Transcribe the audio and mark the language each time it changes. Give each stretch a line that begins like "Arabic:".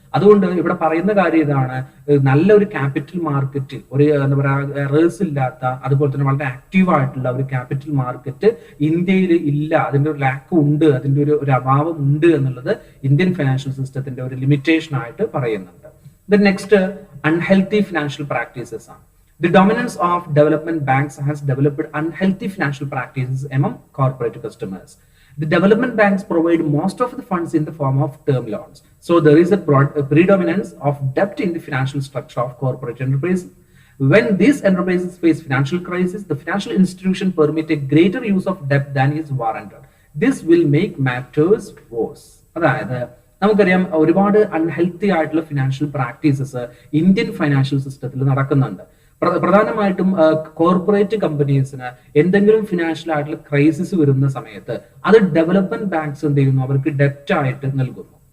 Malayalam: അതുകൊണ്ട് ഇവിടെ പറയുന്ന കാര്യം ഇതാണ്, നല്ലൊരു ക്യാപിറ്റൽ മാർക്കറ്റ്, ഒരു എന്താ പറയുക എറേഴ്സ് ഇല്ലാത്ത, അതുപോലെ തന്നെ വളരെ ആക്റ്റീവ് ആയിട്ടുള്ള ഒരു ക്യാപിറ്റൽ മാർക്കറ്റ് ഇന്ത്യയിൽ ഇല്ല. അതിന്റെ ഒരു ലാക്ക് ഉണ്ട്, അതിന്റെ ഒരു അഭാവം ഉണ്ട് എന്നുള്ളത് ഇന്ത്യൻ ഫിനാൻഷ്യൽ സിസ്റ്റത്തിന്റെ ഒരു ലിമിറ്റേഷൻ ആയിട്ട് പറയുന്നുണ്ട്.
English: next unhealthy financial practices
Malayalam: ആണ്.
English: The dominance of development banks has developed unhealthy financial practices among corporate customers. The development banks provide most of the funds in the form of term loans. So there is a predominance of debt in the financial structure of corporate enterprises. When these enterprises face financial crisis, the financial institution permit a greater use of debt than is warranted. This will make matters worse.
Malayalam: അതായത് നമുക്കറിയാം ഒരുപാട് unhealthy ആയിട്ടുള്ള financial practices Indian financial സിസ്റ്റത്തിൽ നടക്കുന്നുണ്ട്. പ്രധാനമായിട്ടും corporate കമ്പനീസിന് എന്തെങ്കിലും financial ആയിട്ടുള്ള crisis വരുന്ന സമയത്ത് അത് ഡെവലപ്മെന്റ് ബാങ്ക്സ് എന്ത് ചെയ്യുന്നു, അവർക്ക് ഡെപ്റ്റ് ആയിട്ട് നൽകുന്നു.